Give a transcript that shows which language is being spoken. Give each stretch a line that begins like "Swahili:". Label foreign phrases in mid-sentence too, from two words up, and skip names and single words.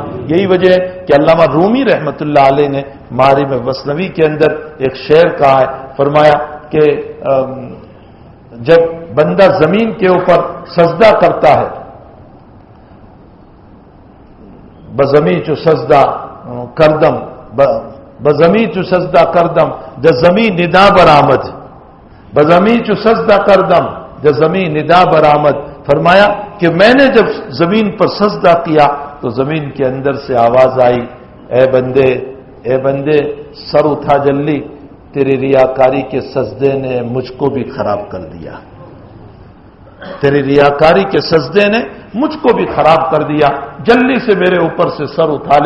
Urdu: یہی وجہ ہے کہ علامہ رومی رحمۃ اللہ علیہ نے معارف مثنوی کے اندر ایک شعر کہا ہے، فرمایا کہ جب بندہ زمین کے اوپر سجدہ کرتا ہے،
Persian: بزمی چو سجدہ کردم بزمی چو سجدہ کردم جزمی ندا برآمد، بزمی چو سجدہ کردم جزمی ندا برآمد.
Urdu: فرمایا کہ میں نے جب زمین پر سجدہ کیا تو زمین کے اندر سے آواز آئی اے بندے سر اٹھا جلدی، تیری ریاکاری کے سجدے نے مجھ کو بھی خراب کر دیا، تیری ریاکاری کے سجدے نے مجھ کو بھی خراب کر دیا، جلدی سے میرے اوپر سے سر اٹھا لے.